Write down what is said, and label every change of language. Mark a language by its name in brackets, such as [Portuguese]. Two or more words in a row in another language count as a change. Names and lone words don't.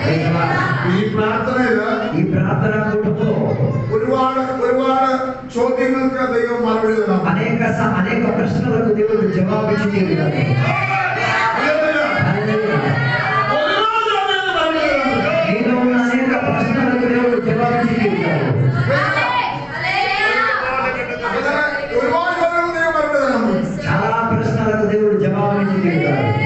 [Malayalam] ഈ പ്രാർത്ഥന ഈ പ്രാർത്ഥന കൂട്ടത്തിലോ ഒരുപാട് ചോദ്യങ്ങൾക്ക് ദൈവം മറുപടി തരണം. [Telugu] అనేక ప్రశ్నలకు దేవుడు జవాబిచ్చి తీరుతాడు. నీలో ఉన్న అనేక ప్రశ్నలకు దేవుడు జవాబిచ్చి తీరుతాడు. చాలా ప్రశ్నలకు దేవుడు జవాబిచ్చి తీరుతాడు.